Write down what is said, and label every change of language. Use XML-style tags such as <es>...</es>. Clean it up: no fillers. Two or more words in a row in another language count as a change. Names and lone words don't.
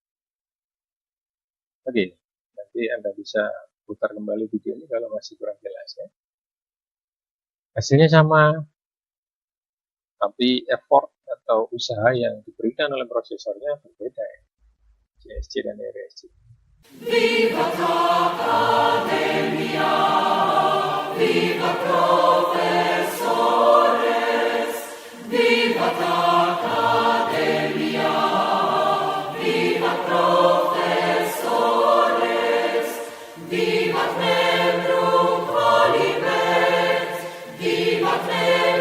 <id>Oke, nanti Anda bisa putar kembali video ini kalau masih kurang jelas ya. Hasilnya sama, tapi effort atau usaha yang diberikan oleh prosesornya berbeda ya. CSC dan RISC.</id> <la>Viva Academia, viva profesores, viva Academia, viva profesores, viva membrum polibet, viva</la>